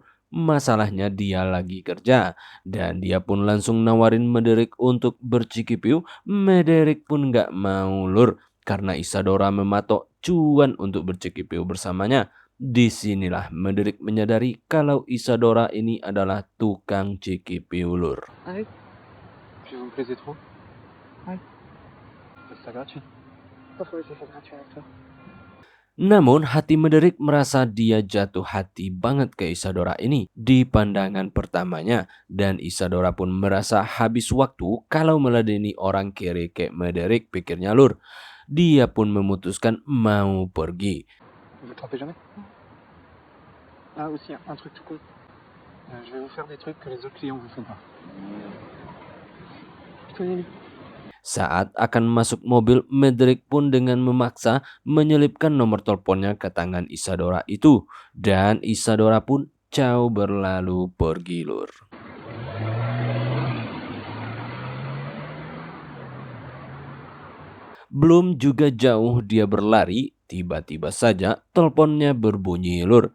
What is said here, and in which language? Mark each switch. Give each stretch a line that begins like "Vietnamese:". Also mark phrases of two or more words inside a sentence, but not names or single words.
Indonesian: Masalahnya dia lagi kerja dan dia pun langsung nawarin Mederick untuk bercikipiu. Mederick pun gak mau Lur karena Isadora mematok cuan untuk bercikipiu bersamanya. Disinilah Mederick menyadari kalau Isadora ini adalah tukang cikipiu Lur.
French: Ah oui. Puis vous me plaisez trop. Ouais. C'est ça gratuit. Pourquoi c'est ça gratuit avec toi?
Indonesian: Namun hati Mederick merasa dia jatuh hati banget ke Isadora ini di pandangan pertamanya. Dan Isadora pun merasa habis waktu kalau meladeni orang kere kayak Mederick, pikirnya Lur. Dia pun memutuskan mau pergi.
French: Vous vous trompez jamais? Ah, aussi, un truc tout con. Je vais vous faire des trucs que les autres clients vous font pas. Plutôt Nelly.
Indonesian: Saat akan masuk mobil, Mederick pun dengan memaksa menyelipkan nomor teleponnya ke tangan Isadora itu. Dan Isadora pun jauh berlalu pergi Lur. Belum juga jauh dia berlari, tiba-tiba saja teleponnya berbunyi Lur.